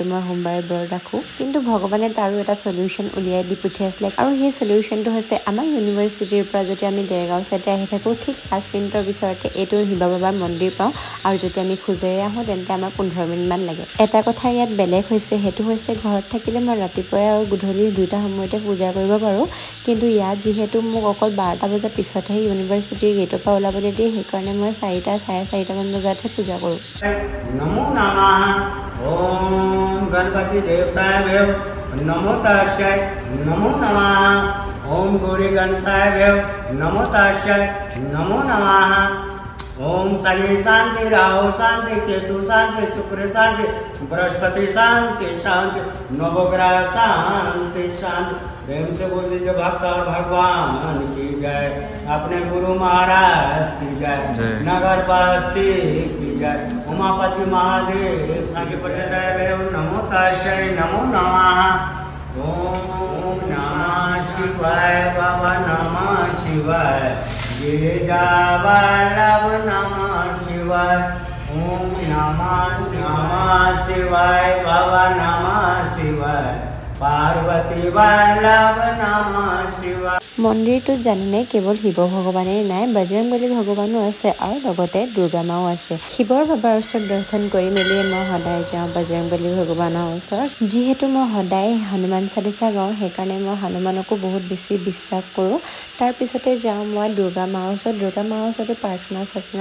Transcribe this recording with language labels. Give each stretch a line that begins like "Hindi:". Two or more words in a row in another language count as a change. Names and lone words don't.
Assamese: মই সোমবাৰে ব্ৰত ৰাখোঁ কিন্তু ভগৱানে তাৰো এটা সলিউশ্যন উলিয়াই দি পঠিয়াইছিলে আৰু সেই সলিউশ্যনটো হৈছে আমাৰ ইউনিভাৰ্চিটিৰ পৰা যদি আমি দেৰগাঁও চাইডে আহি থাকোঁ ঠিক 5 মিনিটৰ পিছতে এইটো শিৱ বাবাৰ মন্দিৰ পাওঁ আৰু যদি আমি খোজেৰে আহোঁ তেন্তে আমাৰ 15 মিনিটমান লাগে এটা কথা ইয়াত বেলেগ হৈছে সেইটো হৈছে ঘৰত থাকিলে মই ৰাতিপুৱাই আৰু গধূলি 2টা সময়তে পূজা কৰিব পাৰোঁ কিন্তু ইয়াত যিহেতু মোক অকল 12টা বজাৰ পিছতহে ইউনিভাৰ্চিটিৰ গেটৰ পৰা ওলাবলৈ দিয়ে সেইকাৰণে মই 4টা 4:30 মান বজাতহে পূজা কৰোঁ
Sanskrit: নমো নমঃ ওম গণপতি দেৱতায় ভেও নমো তাস্যৈ নমো নমঃ ওম গৌৰী গণেশায় ভেও নমো তাস্যৈ নমো নমঃ ओम शनि शांति राहु शांति केतु शांति शुक्र शांति बृहस्पति शांति शांति नवग्रह शांति शांति
Hindi: प्रेम से बोल दीजिए भक्त और भगवान की जय अपने गुरु महाराज की जय नगर पास्ती की जय
Sanskrit: उमापति महादेव संग प्रचंड नमो ताशय नमो नमः ओम नमः शिवाय बाबा नमः शिवाय गिरिजावल्लभ नमः शिवाय ओम नमः शिवाय बाबा नमः शिवाय पार्वती वल्लभ नमः शिवाय
Assamese: মন্দিৰটোত জানেনে কেৱল শিৱ ভগৱানেই নাই বজৰংবলী ভগৱানো আছে আৰু লগতে দুৰ্গা মাও আছে শিৱৰ বাবাৰ ওচৰত দৰ্শন কৰি মেলি মই সদায় যাওঁ বজৰংবলী ভগৱানৰ ওচৰত যিহেতু মই সদায় হনুমান চালিচা গাওঁ সেইকাৰণে মই হনুমানকো বহুত বেছি বিশ্বাস কৰোঁ তাৰপিছতে যাওঁ মই দুৰ্গা মাৰ ওচৰতো প্ৰাৰ্থনা